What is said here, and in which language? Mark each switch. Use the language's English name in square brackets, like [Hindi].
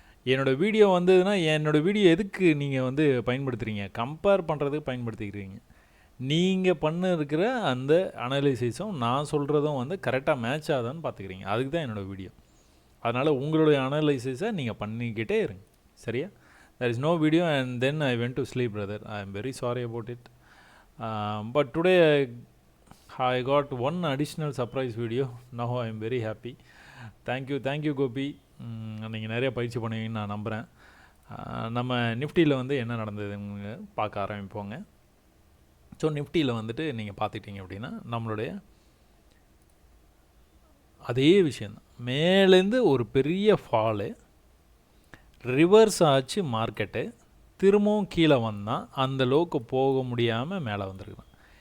[Tamil] என்னோடய வீடியோ வந்ததுன்னா என்னோடய வீடியோ எதுக்கு நீங்கள் வந்து பயன்படுத்துகிறீங்க? கம்பேர் பண்ணுறதுக்கு பயன்படுத்திக்கிறீங்க. நீங்கள் இருக்கிற அந்த அனலைசிஸும் நான் சொல்கிறதும் வந்து கரெக்டாக மேட்ச் ஆகுதான்னு பார்த்துக்கிறீங்க. அதுக்கு தான் என்னோடய வீடியோ. அதனால் உங்களுடைய அனலைசிஸை நீங்கள் பண்ணிக்கிட்டே இருங்க. சரியா? [English] there is no video and then I went to sleep, brother. I am very sorry about it. But today I got one additional surprise video. Now I am very happy. Thank you Gopi. [Tamil] நீங்கள் நிறைய பயிற்சி பண்ணுவீங்கன்னு நான் நம்புகிறேன். நம்ம நிஃப்டியில் வந்து என்ன நடந்ததுன்னு பார்க்க ஆரம்பிப்போங்க. ஸோ நிஃப்டியில் வந்துட்டு நீங்கள் பார்த்துக்கிட்டீங்க அப்படின்னா நம்மளுடைய அதே விஷயந்தான். மேலேருந்து ஒரு பெரிய ஃபாலு, ரிவர்ஸ் ஆச்சு மார்க்கெட்டு, திரும்பவும் கீழே வந்தால் அந்த லோக்கு போக முடியாமல் மேலே வந்துருக்குதான்.